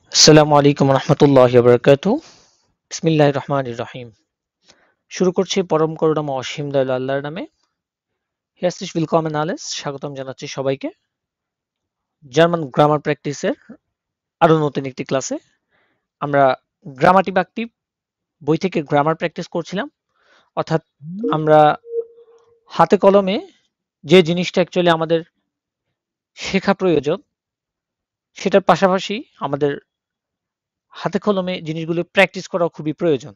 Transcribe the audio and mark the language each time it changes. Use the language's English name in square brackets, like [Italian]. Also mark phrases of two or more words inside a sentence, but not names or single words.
[Arabic] السلام عليكم رحمة الله وبركاته. بسم الله الرحمن الرحيم. [Bangla] শুরু করছি পরম করুণাময় অসীম দয়ালু আল্লাহর নামে। [German] হেয়ারলিশ willkommen alles, [Bangla] স্বাগতম জানাচ্ছি সবাইকে জার্মান [English] grammar practice [Bangla] আরো নতুন একটি ক্লাসে। আমরা গ্রামাটিভ অ্যাক্টিভ বই থেকে [English] grammar practice [Bangla] করছিলাম, অর্থাৎ আমরা হাতে কলমে যে জিনিসটা অ্যাকচুয়ালি আমাদের শেখা প্রয়োজন সেটার পাশাপাশি আমাদের হাতে কলমে জিনিসগুলো প্র্যাকটিস করা খুবই প্রয়োজন।